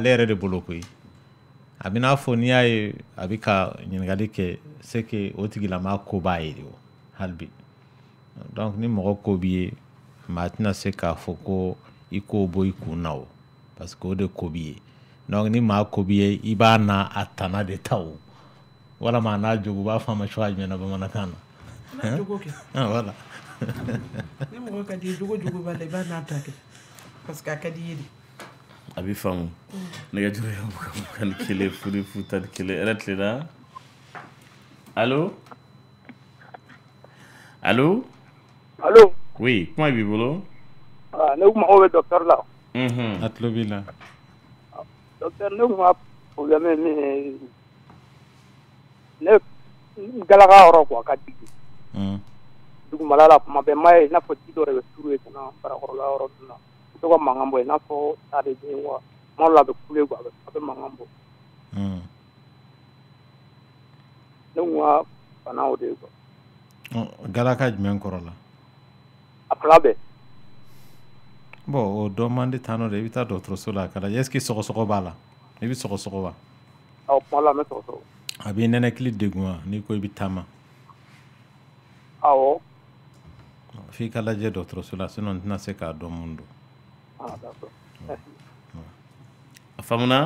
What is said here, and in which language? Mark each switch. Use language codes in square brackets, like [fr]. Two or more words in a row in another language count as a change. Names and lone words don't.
[bm] yɛrɛ de bolo koyi a bɛ n'a fɔ n'i y'a ye a bɛ ka ɲininkali kɛ [fr] c'est que [bm] o tigilama ko b'a ye de o hali bi donc ni mɔgɔ ko b'i ye maa tɛna se k'a fɔ ko i k'o bɔ i kun na o [fr] parce que [bm] o de ko b'i ye donc ni maa ko b'i ye i b'a n'a a tana de ta o walama a n'a jogo u b'a fɔ a ma cogoya jumɛn na bamanankan na [fr] Ah, voilà. [bm] Ni mɔgɔ ka di jogo jogo b'a la i b'a n'a ta kɛ [fr] parce que [bm] a ka di i ye de. A bɛ faamu. Nɛgɛjuru ye 21 01 [fr] elle est là. Allô? Allô? Allô? [bm] Oui, comment b'i bolo? Ne ko mɔgɔw bɛ docteur la. A tulo b'i la. Docteur ne ko problème ye min ye ne galaka yɔrɔ quoi ka digi. Dugumala la kuma bɛɛ ma ye i n'a fɔ ji dɔ de bɛ turu ye ka na farakɔrɔla yɔrɔ dun na. I tɔgɔ mankan bɔ i n'a fɔ ta de bɛ yen wa kuma dɔ la a bɛ kule quoi a bɛ mankan bɔ. Ne ko ka bana o de ye quoi. Galaka jumɛn kɔrɔ la? A fila bɛɛ. Bon o dɔ man di tan nɔ dɛ i bɛ taa dɔgɔtɔrɔso la ka lajɛ [fr] est ce que [bm] sɔgɔsɔgɔ b'a la? I bɛ sɔgɔsɔgɔ wa? Awɔ kuma la n bɛ sɔgɔsɔgɔ. A b'i nɛnɛkili degun wa n'i ko i bɛ taama? Awɔ. F'i ka lajɛ dɔgɔtɔrɔso la sinon n tɛna se k'a dɔn mun don. [fr] Ah d'accord. Merci. [bm] A faamuna?